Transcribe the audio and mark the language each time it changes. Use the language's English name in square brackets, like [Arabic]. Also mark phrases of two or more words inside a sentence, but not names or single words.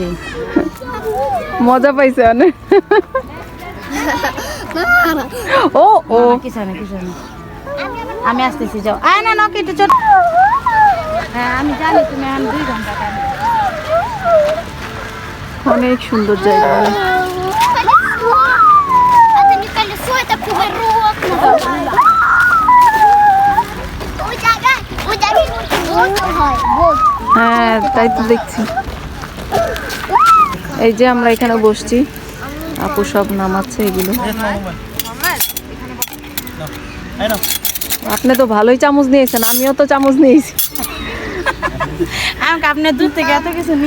[Bangla] মজা পাইছে অনেক। ও ও কিছু না কিছু না, আমি আসতেছি, যাও। আয় না নাকি একটু চল। হ্যাঁ আমি জানি তুমি এখন 2 ঘন্টা টাইম। অনেক সুন্দর জায়গা। Atani kali sueta kuberuak na. Oy jaga boat hoy boat. হ্যাঁ তাই তো দেখছি। এই যে আমরা এখানে বসছি, আপু সব নামাচ্ছে এগুলো। আপনি তো ভালোই চামচ নিয়েছেন, আমিও তো চামচ নিয়েছি। আমাকে আপনি দূর থেকে এত কিছু নিয়ে